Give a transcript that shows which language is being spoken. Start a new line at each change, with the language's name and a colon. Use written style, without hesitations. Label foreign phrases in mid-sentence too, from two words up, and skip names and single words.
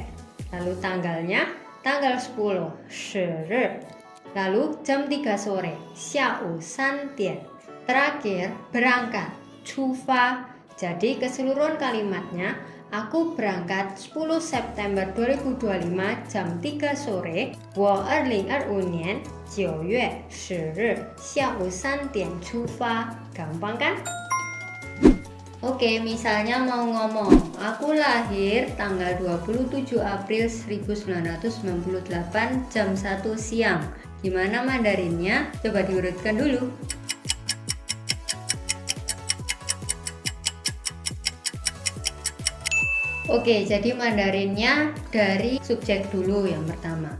Indonesian: Lalu tanggalnya tanggal 10, 10 日. Lalu jam 3 sore,
Chinese: 下午3点.
Indonesian: Terakhir berangkat,
Chinese: 出发.
Indonesian: Jadi keseluruhan kalimatnya, aku berangkat 10 September 2025 jam 3 sore.
Chinese: 我2025年9月10日下午3点出发.
Indonesian: Gampang kan? Oke, misalnya mau ngomong, aku lahir tanggal 27 April 1998 jam 1 siang. Gimana Mandarinnya? Coba diurutkan dulu. Oke, jadi Mandarinnya dari subjek dulu yang pertama.